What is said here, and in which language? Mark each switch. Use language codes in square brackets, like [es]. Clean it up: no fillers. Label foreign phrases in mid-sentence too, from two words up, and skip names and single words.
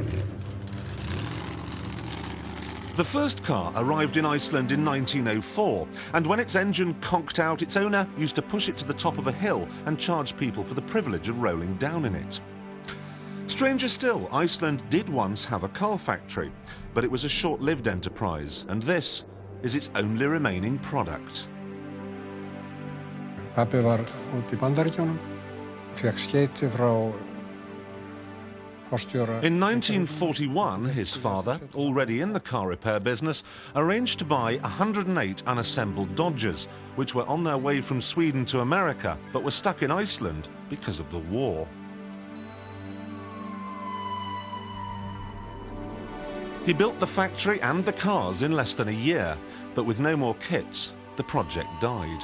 [en] The first car arrived in Iceland in 1904, and when its engine conked out, its owner used to push it to the top of a hill and charge people for the privilege of rolling down in it. Stranger still, Iceland did once have a car factory, but it was a short-lived enterprise, and this is its only remaining product. [is] Pabbi var út í Bandaríkjunum, fékk skeyti frá postjóra. [en] In 1941, his father, already in the car repair business, arranged to buy 108 unassembled Dodgers, which were on their way from Sweden to America, but were stuck in Iceland because of the war. He built the factory and the cars in less than a year, but with no more kits, the project died.